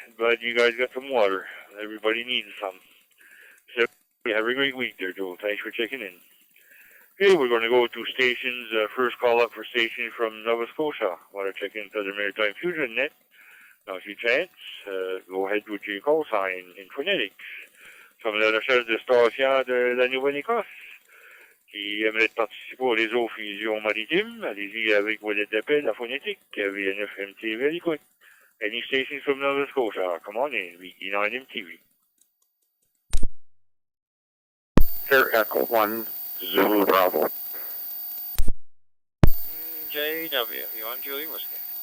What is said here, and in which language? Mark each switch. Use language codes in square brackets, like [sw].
[en] Glad you guys got some water. Everybody needs some. So have a great week there, Joe. Thanks for checking in. Okay, we're going to go to stations. First call up for station from Nova Scotia. Want to check into the Maritime Fusion Net? Now, if you chance, go ahead with your call sign in phonetics. [fr] Comme la recherche de station de la Nouvelle-Écosse qui aimerait participer aux réseaux fusion maritime, allez-y avec vos lettres d'appel, la phonétique, VNF MTV à l'écoute. [en] Any station from Nova Scotia, come on in, VE9 MTV. Here, Echo 1, Zulu Bravo. JW, you on Julie Whiskey?